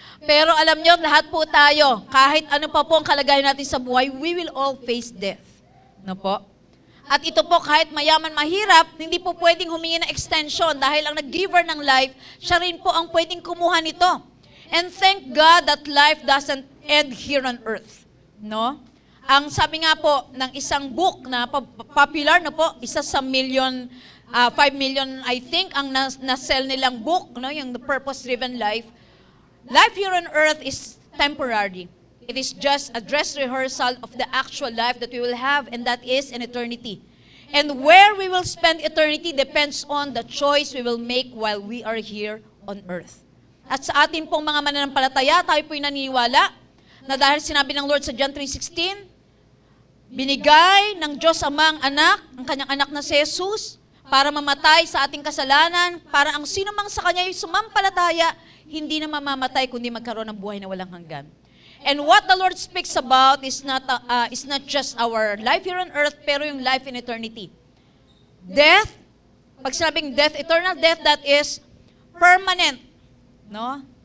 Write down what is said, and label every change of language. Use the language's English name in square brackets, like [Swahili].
[Filipino] Pero alam niyo, lahat po tayo, kahit ano pa po ang kalagayan natin sa buhay, [English] we will all face death. [Filipino] No po? At ito po, kahit mayaman, mahirap, hindi po pwedeng humingi ng extension dahil ang nag-giver ng life, siya rin po ang pwedeng kumuha nito. [English] And thank God that life doesn't end here on earth. No? [Filipino] Ang sabi nga po ng isang book na popular na po, isa sa 5 million, [English] I think, [Filipino] ang na-sell nilang book, no? [English] Yung The Purpose-Driven Life. Life here on earth is temporary. It is just a dress rehearsal of the actual life that we will have, and that is an eternity. And where we will spend eternity depends on the choice we will make while we are here on earth. [Filipino] At sa atin pong mga mananampalataya, tayo po'y naniniwala na dahil sinabi ng Lord sa John 3:16, binigay ng Diyos Amang anak, ang kanyang anak na si Jesus, para mamatay sa ating kasalanan, para ang sino mang sa kanya yung sumampalataya, hindi na mamamatay, kundi magkaroon ng buhay na walang hanggan. [English] And what the Lord speaks about is not just our life here on earth, [Filipino] pero yung [English] life in eternity. Death, pag sinabing death, eternal death, that is permanent, no?